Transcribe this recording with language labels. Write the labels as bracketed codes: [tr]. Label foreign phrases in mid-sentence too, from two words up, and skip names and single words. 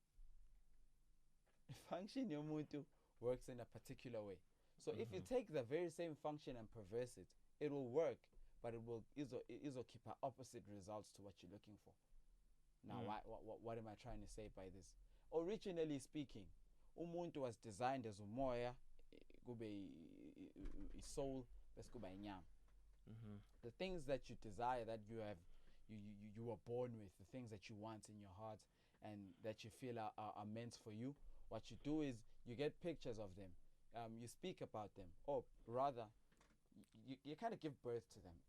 [en] If function yomuntu works in a particular way. So if you take the very same function and perverse it, it will work, but it will keep opposite results to what you're looking for. Now, what am I trying to say by this? Originally speaking, umuntu was designed as [zu] umoya, kube [en] a soul, [zu] bese kuba inyama. [en] The things that you desire, that you were born with, the things that you want in your heart and that you feel are meant for you, what you do is you get pictures of them, you speak about them, or rather, you kind of give birth to them.